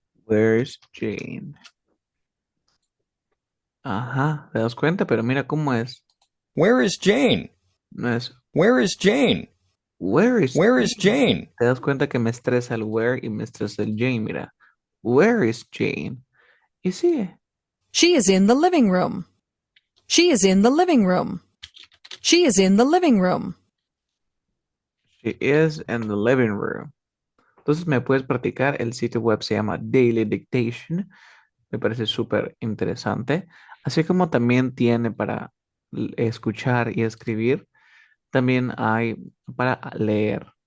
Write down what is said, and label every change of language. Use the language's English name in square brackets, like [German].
[English] Where's Jane? [Spanish] Ajá, ¿te das cuenta? Pero mira cómo es. [English] Where is Jane? [Spanish] No es [English] Where is Jane? Where is Where is Jane? Jane? [Spanish] Te das cuenta que me estresa el where y me estresa el Jane. Mira, [English] where is Jane? [Spanish] Y sigue. [English] She is in the living room. She is in the living room. She is in the living room. She is in the living room. [Spanish] Entonces me puedes practicar. El sitio web se llama Daily Dictation. Me parece súper interesante. Así como también tiene para escuchar y escribir, también hay para leer.